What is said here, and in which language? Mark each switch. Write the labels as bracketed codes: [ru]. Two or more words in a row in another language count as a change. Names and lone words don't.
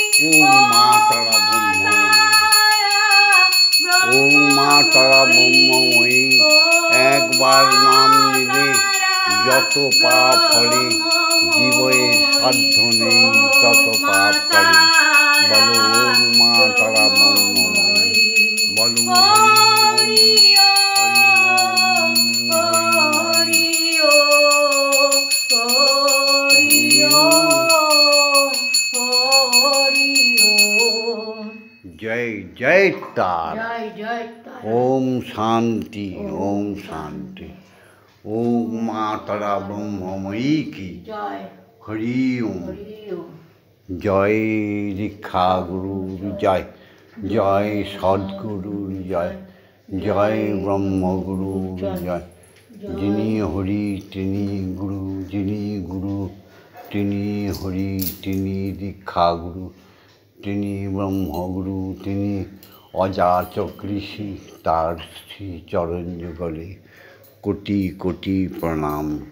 [bn] ওম মা তারা ব্রহ্মময়ী ওম মা তারা ব্রহ্মময়ী একবার নাম নিলে যত পাপ ফলে জীবের সাধ্য নেই তত পাপ করে বলো ওম মা তারা ব্রহ্মময়ী বলো হরি [hi] जय जय तारा ओम शांति ओम शांति ओम माँ तारा ब्रह्ममयी की [bn] হরি ওম জয় দীক্ষা গুরু জয় জয় সদ্গুরু জয় জয় ব্রহ্ম গুরু জয় যিনি হরি তিনি গুরু যিনি গুরু তিনি হরি তিনি দীক্ষা গুরু তিনি ব্রহ্মগুরু তিনি অজাত কৃষি তার শ্রী চরণ যুগলে কোটি কোটি প্রণাম